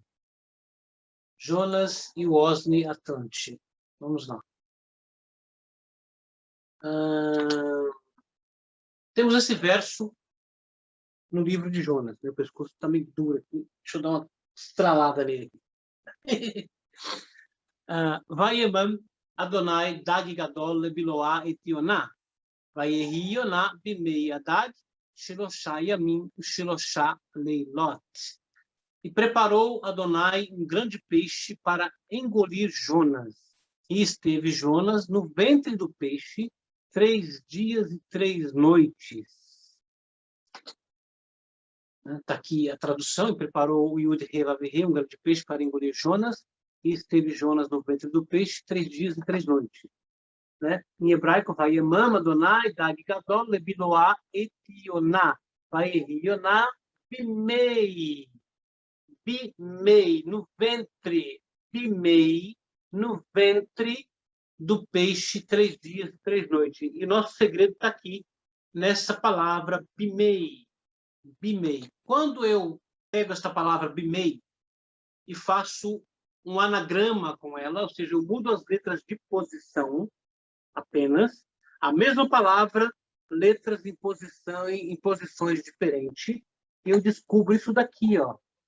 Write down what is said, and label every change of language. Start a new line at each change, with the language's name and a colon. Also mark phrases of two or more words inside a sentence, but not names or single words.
Portuguese: Jonas e o Osni Atlante. Vamos lá. Temos esse verso no livro de Jonas. Meu pescoço está meio duro aqui. Deixa eu dar uma estralada nele.
Hebrew: וימן אדוני דג גדול לבלע את יונה. ויהי יונה במעי הדג שלושה ימים שלושה לילות.
Portuguese: E preparou Adonai um grande peixe para engolir Jonas. E esteve Jonas no ventre do peixe 3 dias e 3 noites. Está aqui a tradução. E preparou o Yud He Vav He, um grande peixe para engolir Jonas. E esteve Jonas no ventre do peixe 3 dias e 3 noites. Né? Em hebraico,
Hebrew: וימן אדוני דג גדול לבלע את יונה. ויהי יונה במעי. במעי,
Portuguese: no ventre. Bimei, no ventre do peixe 3 dias e 3 noites. E o nosso segredo está aqui, nessa palavra bimei. Bimei. Quando eu pego essa palavra bimei e faço um anagrama com ela, ou seja, eu mudo as letras de posição apenas, a mesma palavra, letras em posição em posições diferentes, eu descubro isso daqui, ó.